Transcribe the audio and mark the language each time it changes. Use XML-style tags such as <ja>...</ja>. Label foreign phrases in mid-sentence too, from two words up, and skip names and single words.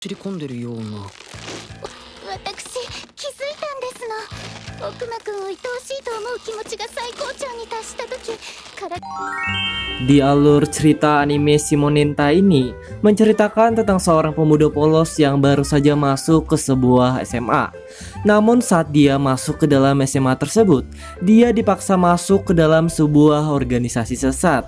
<ja>り込んでるような。私気づいたんですの。奥間くんを愛おしいと思う気持ちが最高潮に達した時から。</ja> <id>Di alur cerita anime Shimonenta ini menceritakan tentang seorang pemuda polos yang baru saja masuk ke sebuah SMA. Namun saat dia masuk ke dalam SMA tersebut, dia dipaksa masuk ke dalam sebuah organisasi sesat.</id>